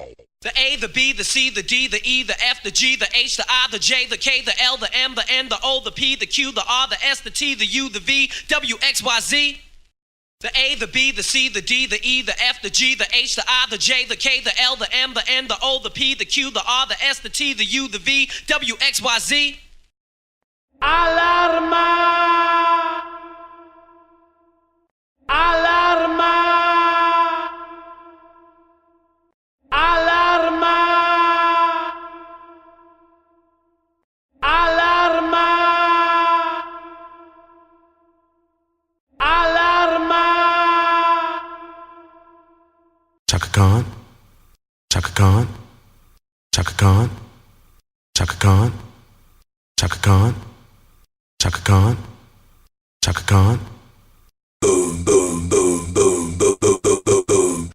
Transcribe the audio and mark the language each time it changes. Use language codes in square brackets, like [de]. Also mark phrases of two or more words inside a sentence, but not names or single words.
[en] The A, the B, the C, the D, the E, the F, the G, the H, the I, the J, the K, the L, the M, the N, the O, the P, the Q, the R, the S, the T, the U, the V, W, X, Y, Z. The A, the B, the C, the D, the E, the F, the G, the H, the I, the J, the K, the L, the M, the N, the O, the P, the Q, the R, the S, the T, the U, the V, W, X, Y, Z. [es] Alarma! Alarma! Alarma! Alarma! Alarma! [en] Chaka Khan, Chaka Khan, Chaka Khan, Chaka Khan, Chaka Khan, Chaka Khan, Chaka Khan. Boom, boom, boom, boom, boom, boom, boom, boom, boom.